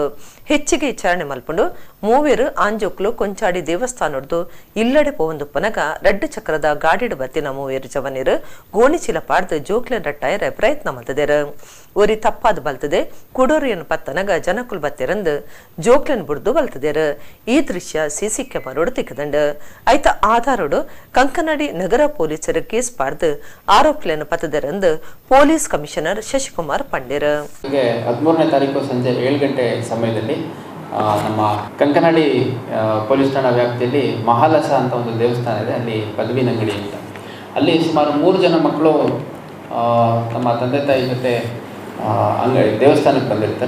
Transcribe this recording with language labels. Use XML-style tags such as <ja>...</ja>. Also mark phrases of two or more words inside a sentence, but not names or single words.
<tcy>ಹೆಚ್ಚಿಗೆ ವಿಚಾರಣೆ ಮಲ್ಪುಂಡು ಮೂವೇರು ಆಂಜೋಕ್ಲು ಕೊಂಚಾಡಿ ದೇವಸ್ಥಾನದ್ದು ಇಲ್ಲಡೆ ಪೋವಂದುಪ್ಪನಗ 2 ಚಕ್ರದ ಗಾಡಿಡು ಬತ್ತಿನ ಮೂವೇರು ಜವನೀರು ಗೋಣಿಚೀಲ ಪಾಡ್ದು ಜೋಕ್ಲೆನ್ ರಟ್ಟಾಯರ ಪ್ರಯತ್ನ ಮಲ್ತದೇರು. ಒರಿ ತಪ್ಪಾದ ಬಲ್ತದೆ ಕುಡೋರಿಯನ್ನು ಪತ್ತನಗ ಜನಕುಲ್ ಬತ್ತಿರಂದು ಜೋಕ್ಲೆನ್ ಬುಡ್ದು ಬಲ್ತದೇರು. ಈ ದೃಶ್ಯ ಸಿಸಿ ಕ್ಯಾಮರೋಡು ತಿಕ್ಕದಂಡು ಐತ ಆಧಾರೋಡು ಕಂಕನಾಡಿ ನಗರ ಪೊಲೀಸರು ಕೇಸ್ ಪಾಡ್ದು ಆರೋಪಿಯನ್ನು ಪತ್ತದರಂದು</tcy> <en>police commissioner</en> <tcy>ಶಶಿಕುಮಾರ್ ಪಂಡ್ಯರು.</tcy> <kn>13ನೇ ತಾರೀಕು ಸಂಜೆ 7 ಗಂಟೆ ಸಮಯದಲ್ಲಿ ನಮ್ಮ ಕಂಕನಾಡಿ ಪೊಲೀಸ್ ಠಾಣಾ ವ್ಯಾಪ್ತಿಯಲ್ಲಿ ಮಹಾಲಸ ಅಂತ ಒಂದು ದೇವಸ್ಥಾನ ಇದೆ. ಅಲ್ಲಿ ಪದವಿನಂಗಡಿ ಅಂತ, ಅಲ್ಲಿ ಸುಮಾರು 3 ಜನ ಮಕ್ಕಳು ತಮ್ಮ ತಂದೆ ತಾಯಿ ಜೊತೆ ದೇವಸ್ಥಾನಕ್ಕೆ ಬಂದಿರ್ತಾರೆ.</kn>